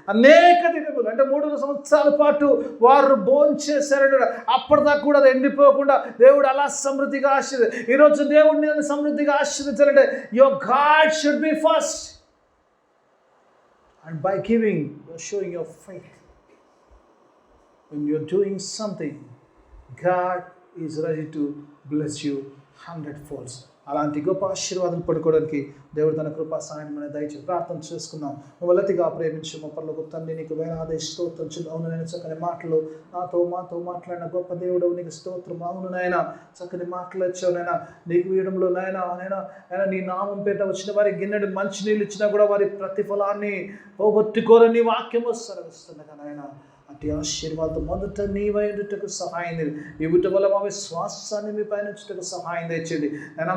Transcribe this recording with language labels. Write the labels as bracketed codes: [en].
[te] అనేక దినములు అంటే 3 సంవత్సరాల పాటు వారు భోంచేశారు. అప్పటిదాకా కూడా అది ఎండిపోకుండా దేవుడు అలా సమృద్ధిగా ఆశీర్వదించాడు. ఈరోజు దేవుడిని నేను సమృద్ధిగా ఆశీర్వదించాలంటే [en] Your God should be first, and by giving your showing your faith. when you're doing something, God is ready to bless you 100 folds. [te] అలాంటి గొప్ప ఆశీర్వాదాలు పడుకోవడానికి దేవుడు తన కృపా సహాయం మన దయచేసి ప్రార్థన చేసుకుందాం. మొదటిగా ప్రేమించు మా పరలోకపు తండ్రి, నీకు వేలాది స్తోత్రం. అవును నేను చక్కని మాటలు మాతో మాట్లాడిన గొప్ప దేవుడు, నీకు స్తోత్రం. అవును నాయన, చక్కని మాటలు వచ్చావు నాయన. నీకు వీయడంలో నాయన నీ నామం పేట వచ్చిన వారికి గిన్నెడు మంచి నీళ్ళు ఇచ్చినా కూడా వారి ప్రతిఫలాన్ని పోగొట్టుకోరని వాక్యము సెలవిస్తుండగా నాయన, అటు ఆశీర్వాదం మొదట నీవైనట్టుకు సహాయం ఇవ్వట వల్ల మా విశ్వాసాన్ని మీ పైన ఉంచుటకు సహాయం తెచ్చండి నాయన.